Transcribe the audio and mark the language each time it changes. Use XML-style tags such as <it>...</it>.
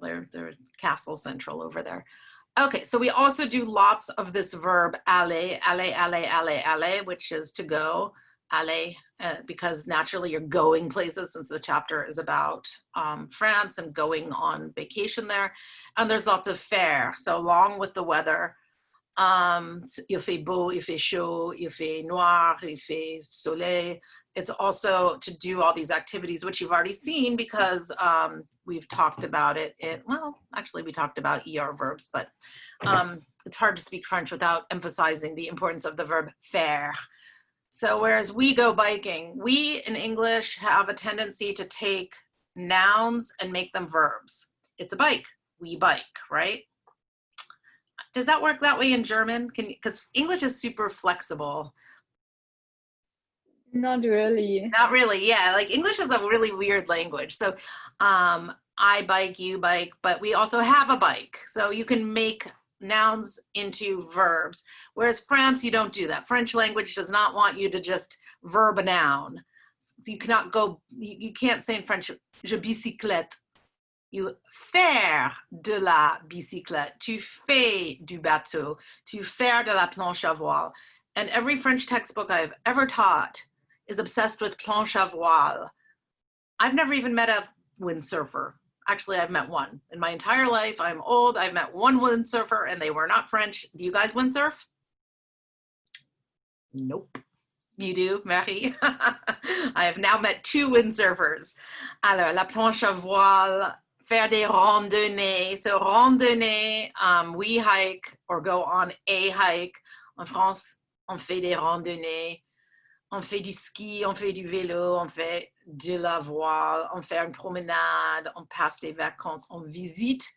<en>They're Castle Central over there. Okay, so we also do lots of this verb aller, which is to go, aller, because naturally you're going places since the chapter is about France and going on vacation there. And there's lots of faire. So along with the weather,</en> <fr>il fait beau, il fait chaud, il fait noir, il fait soleil.</fr> <en>It's also to do all these activities, which you've already seen because we've talked about it. Well, actually we talked about ER verbs, but it's hard to speak French without emphasizing the importance of the verb faire. So whereas we go biking, we in English have a tendency to take nouns and make them verbs. It's a bike, we bike, right? Does that work that way in German? Because English is super flexible. Not really. Not really, yeah. Like English is a really weird language. So I bike, you bike, but we also have a bike. So you can make nouns into verbs. Whereas France, you don't do that. French language does not want you to just verb a noun. So you cannot go, you can't say in French,</en> <fr>je bicyclette.</fr> <en>You</en> <fr>faire de la bicyclette. Tu fais du bateau. Tu faire de la planche à voile.</fr> <en>And every French textbook I've ever taught is obsessed with planche à voile. I've never even met a windsurfer. Actually, I've met one. In my entire life, I'm old, I've met one windsurfer and they were not French. Do you guys windsurf? Nope. You do, Marie? I have now met 2 windsurfers.</en> <fr>Alors, la planche à voile, faire des randonnées.</fr> <en>So randonnée, we hike or go on a hike.</en> <fr>En France, on fait des randonnées. On fait du ski, on fait du vélo, on fait de la voile, on fait une promenade, on passe des vacances, on visite.</fr>